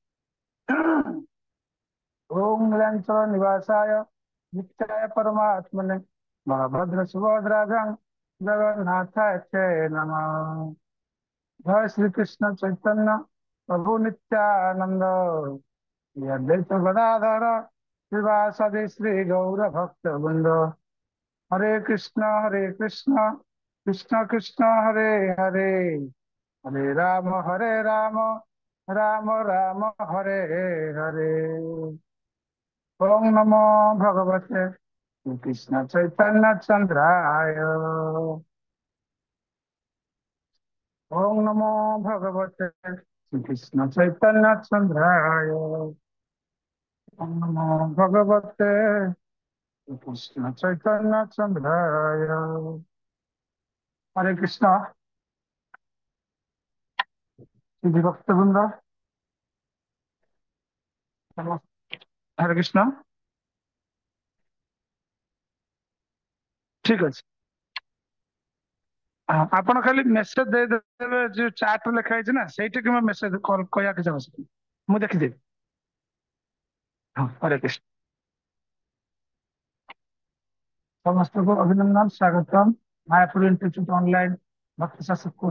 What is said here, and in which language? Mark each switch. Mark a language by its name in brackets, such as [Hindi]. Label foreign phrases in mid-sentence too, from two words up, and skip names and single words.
[Sanskrit] ओम नीलाचल निवासाय नित्याय परमात्मने बलभद्र सुभद्राभ्यां जगन्नाथाय चे नमः। जय श्री कृष्ण चैतन्य प्रभु नित्यानंद श्री अद्वैत गदाधर श्रीवासदि श्री गौर भक्त वृंद। हरे कृष्ण कृष्ण कृष्ण हरे हरे हरे राम राम राम हरे हरे। ओम नमो भगवते कृष्ण चैतन्य चंद्राय। ओम नमो भगवते कृष्ण चैतन्य चंद्राय। ओम नमो भगवते कृष्ण चैतन्य चंद्राय। हरे कृष्ण श्री भक्त वृंद। हरे कृष्ण। [Hindi] ठीक अच्छे। [Odia] ଆପଣ ଖାଲି ମେସେଜ ଦେଇଦେବେ ଯୋଉ ଚାର୍ଟ ରେ ଲେଖା ହେଇଛି ନା ସେଇଠିକି ମୁଁ ମେସେଜ କହିବା କିଛି ଆବଶ୍ୟକ ନାହିଁ। ମୁଁ ଦେଖିଦେବି। ହଁ ହରେ କୃଷ୍ଣ। ସମସ୍ତଙ୍କୁ ଅଭିନନ୍ଦନ ସ୍ୱାଗତମ ମାୟାପୁର ଇନଷ୍ଟିଚ୍ୟୁଟ ଅନଲାଇନ ଭକ୍ତି ଶାସ୍ତ୍ର କୋର୍ସ।